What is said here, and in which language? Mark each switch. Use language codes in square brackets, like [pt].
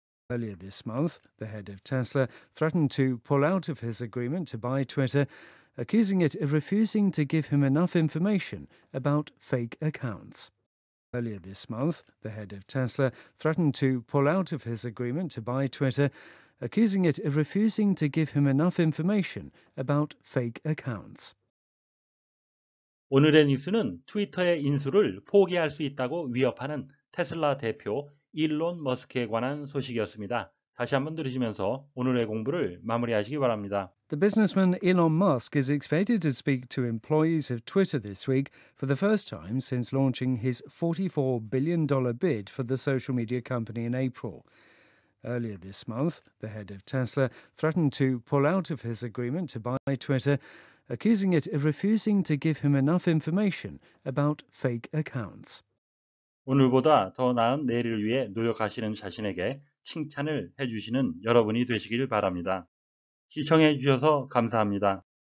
[en] Earlier this month, the head of Tesla threatened to pull out of his agreement to buy Twitter, accusing it of refusing to give him enough information about fake accounts. Earlier this month, the head of Tesla threatened to pull out of his agreement to buy Twitter, accusing it of refusing to give him enough information about fake accounts. [ko] 오늘의 뉴스는 트위터의 인수를 포기할 수 있다고 위협하는 테슬라 대표 일론 머스크에 관한 소식이었습니다. 다시 한번 들으시면서 오늘의 공부를 마무리하시기 바랍니다. [en] The businessman Elon Musk is expected to speak to employees of Twitter this week for the first time since launching his $44 billion bid for the social media company in April. Earlier this month, the head of Tesla threatened to pull out of his agreement to buy Twitter, accusing it of refusing to give him enough information about fake accounts. [ko] 오늘보다 더 나은 내일을 위해 노력하시는 자신에게 칭찬을 해주시는 여러분이 되시길 바랍니다. 시청해 주셔서 감사합니다.